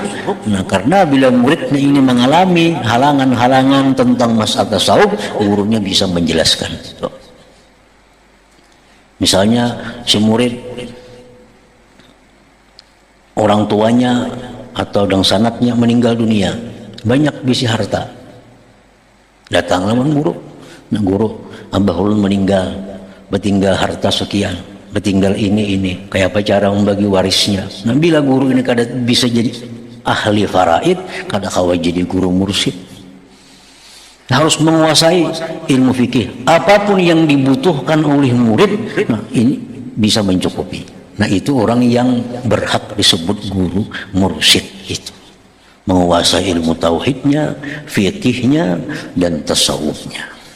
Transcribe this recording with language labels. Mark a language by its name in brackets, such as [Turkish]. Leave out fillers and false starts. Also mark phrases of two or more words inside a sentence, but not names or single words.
[Indonesian] Nah, karena bila muridnya ini mengalami halangan-halangan tentang masalah tasawuf, gurunya bisa menjelaskan. Misalnya si murid, orang tuanya atau dang sanatnya meninggal dunia, banyak bisi harta. Datang lawan guru. [Banjar] Nah, guru, abah ulun meninggal, bertinggal harta sekian. [Indonesian] Bertinggal ini, kayak apa cara membagi warisnya. [Banjar] Nah, bila guru ini kada bisa jadi ahli faraid, kada kawa jadi guru mursyid. [Indonesian] harus menguasai ilmu fikih. Apapun yang dibutuhkan oleh murid, nah ini bisa mencukupi. Nah itu orang yang berhak disebut guru mursyid itu. Menguasai ilmu tauhidnya, fikihnya, dan tasawufnya.